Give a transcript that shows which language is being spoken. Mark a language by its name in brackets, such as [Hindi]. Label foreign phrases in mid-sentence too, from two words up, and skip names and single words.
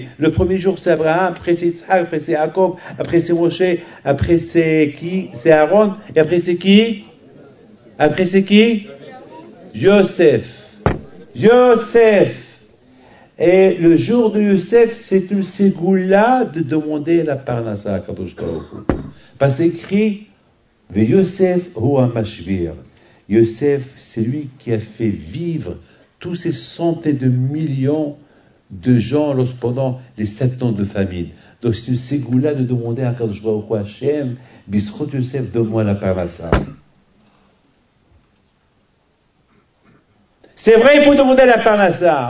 [French] Le premier jour, c'est Abraham, après c'est Yitzhak, après c'est Jacob, après c'est Moshe, après c'est qui? C'est Aaron, et après c'est qui? Après c'est qui? Yosef. Yosef. Et le jour de Yosef, c'est une ségoula de demander la parnassa à [Hebrew] קדוש ברוך הוא. [French] Parce que c'est écrit, [Hebrew] ויוסף הוא המשביר. [French] Yosef, c'est lui qui a fait vivre tous ces centaines de millions de gens pendant les 7 ans de famine. Donc c'est une ségoula de demander à [Hebrew] קדוש ברוך הוא השם בזכות יוסף, [French] donne-moi la parnassa. C'est vrai, il faut demander la parnassa.